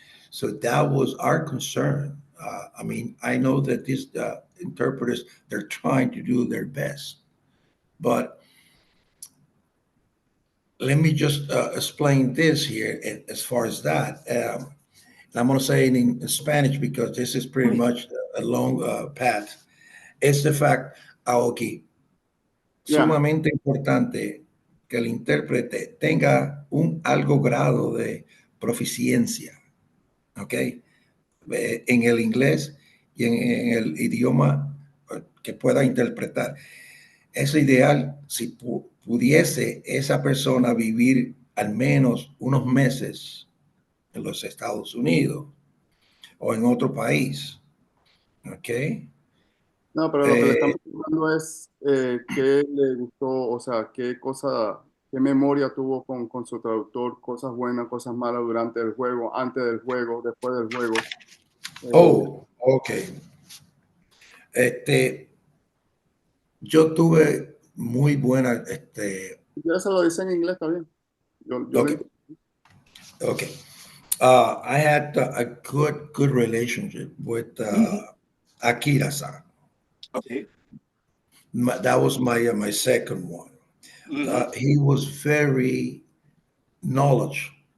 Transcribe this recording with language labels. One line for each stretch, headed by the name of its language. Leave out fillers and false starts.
English: So that was our concern. I mean, I know that these interpreters, they're trying to do their best, but let me just explain this here as far as that. I'm going to say it in Spanish because this is pretty much a long path.
Spanish: Es
English: the fact,
Spanish: Aoki, sumamente importante que el intérprete tenga un algo grado de proficiencia, ¿ok? En el inglés y en el idioma que pueda interpretar. Es ideal si pudiese esa persona vivir al menos unos meses en los Estados Unidos o en otro país. ¿Ok? No, pero lo que le estamos preguntando es qué le gustó, o sea, qué memoria tuvo con su traductor, cosas buenas, cosas malas durante el juego, antes del juego, después del juego. Ok. Yo tuve muy buena. Si quieres se lo dice en inglés, está bien. Okay.
English: I had a good relationship with Akira-san. Okay. That was my second one. He was very knowledgeable.